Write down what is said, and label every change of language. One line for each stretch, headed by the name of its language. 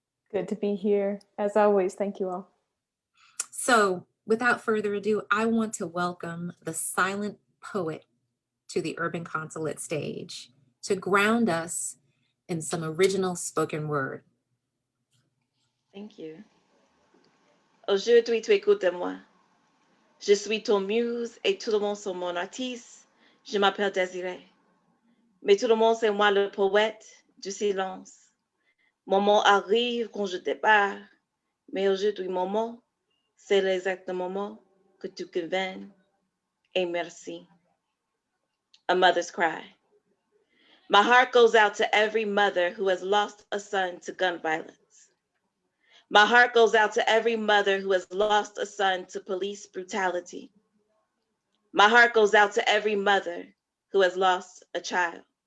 English: Good to be here. As always, thank you all. So without further ado, I want to welcome the silent poet to the Urban Consulate stage to ground us in some original spoken word. Thank you.
French: Aujourd'hui, tu écoutes moi. Je suis ton muse et tout le monde sont mon artiste. Je m'appelle Désirée. Mais tout le monde, c'est moi le poète du silence. Mon mot arrive quand je départ. Mais aujourd'hui, mon mot, c'est l'exact moment que tu conviens. Et merci.
English: A mother's cry. My heart goes out to every mother who has lost a son to gun violence. My heart goes out to every mother who has lost a son to police brutality. My heart goes out to every mother who has lost a child.